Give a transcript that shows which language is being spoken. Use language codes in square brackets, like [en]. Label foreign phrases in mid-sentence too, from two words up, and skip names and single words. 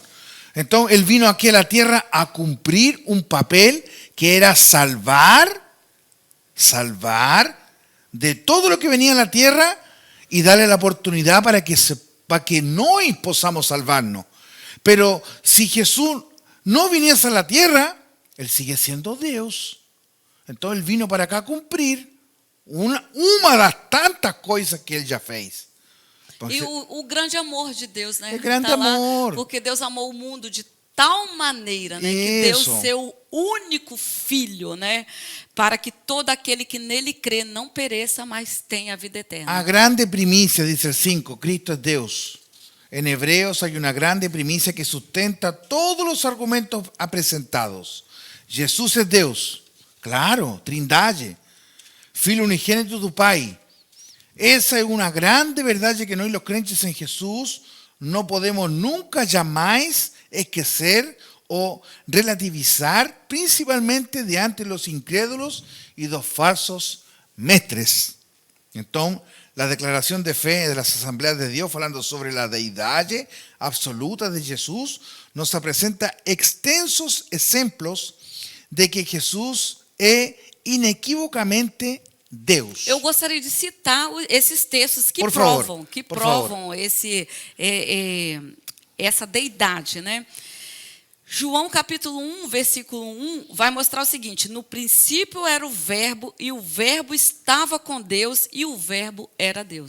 [es] Entonces, Él vino aquí a la tierra a cumplir un papel que era salvar de todo lo que venía a la tierra y darle la oportunidad para que no podamos salvarnos. Pero si Jesús no viniese a la tierra, Él sigue siendo Dios. Entonces Él vino para acá [pt] a cumprir uma das tantas coisas que Ele já fez. E o grande amor de Deus, né? É grande amor. Porque Deus amou o mundo de tal maneira, né, que deu seu único filho, né, para que todo aquele que nele crê não pereça, mas tenha a vida eterna. [es] A grande primicia, dice el 5, Cristo es Dios. En Hebreos hay una grande primicia que sustenta todos los argumentos presentados. Jesús es Deus. Claro, Trindade. [pt] Filho unigênito do Pai. [es] Esa es una grande verdad que nós, los crentes en Jesús, no podemos nunca jamás esquecer o relativizar, principalmente [pt] diante de [es] los incrédulos y los falsos mestres. Entonces, la declaración de fe de las asambleas de Dios, hablando sobre la deidad absoluta de Jesús, nos presenta extensos ejemplos de que Jesús es inequívocamente Deus. [pt] Eu gostaria de citar esses textos que Por provam, favor. essa deidade, né? João capítulo 1, versículo 1, vai mostrar o seguinte: no princípio era o verbo, e o verbo estava com Deus, e o verbo era Deus.